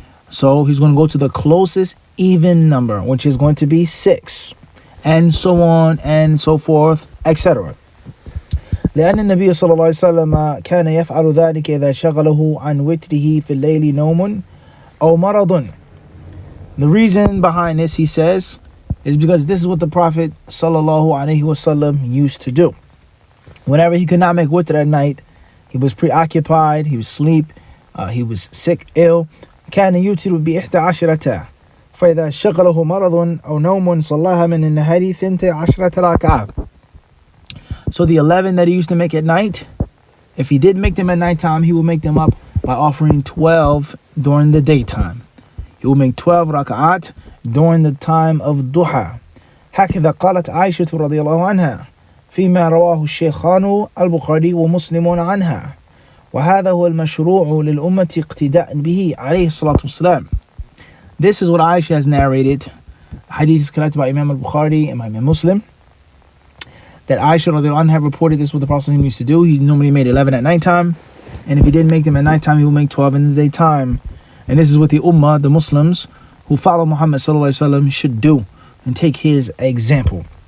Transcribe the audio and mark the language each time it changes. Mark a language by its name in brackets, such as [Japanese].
[English] So he's going to go to the closest even number, which is going to be 6. And so on and so forth, etc. [Arabic] لأن النبي صلى الله عليه وسلم كان يفعل ذلك إذا شغله عن وتره في الليل نوم أو مرض. [English] The reason behind this, he says, is because this is what the Prophet sallallahu alaihi wasallam used to do. Whenever he could not make witr at night, he was preoccupied, he was asleep, he was sick, ill. [Arabic] كان يوتر ب11 فإذا شغله مرض أو نوم صلاها من النهار 12 ركعة. [English] So the 11 that he used to make at night, if he did make them at nighttime, he will make them up by offering 12 during the daytime. He will make 12 rak'at during the time of duha. [Arabic] هكذا قالت عائشة رضي الله عنها فيما رواه الشيخان البخاري ومسلم عنها وهذا هو المشروع للأمة اقتداء به عليه الصلاة والسلام. [English] This is what Aisha has narrated. Hadith is collected by Imam al-Bukhari and Imam Muslim. That Aisha radiallahu anha reported this what the Prophet used to do. He normally made 11 at nighttime. And if he didn't make them at nighttime, he would make 12 in the daytime. And this is what the Ummah, the Muslims who follow Muhammad sallallahu alaihi wasallam should do and take his example.